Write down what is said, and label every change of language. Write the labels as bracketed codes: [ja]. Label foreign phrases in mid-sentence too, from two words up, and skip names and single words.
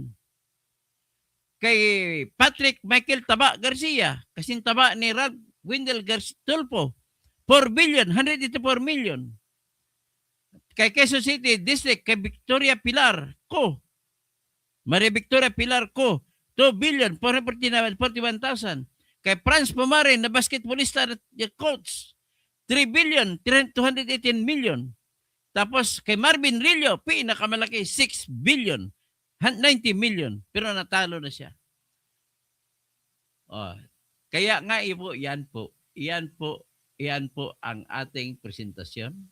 [tl] Kay Patrick Michael Taba Garcia, kasing taba ni Ralph Wendell Tolpo, 4,184 million. Kay Quezon City District, kay Victoria Pilar Co, Maria Victoria Pilar Co, 2,441,000. Kay Franz Pumarin na basketballista at coach, 3,218 million. Tapos kay Marvin Rillo, pinakamalaki, 6,090 million. Pero natalo na siya. Oh, kaya nga yan po ang ating presentasyon.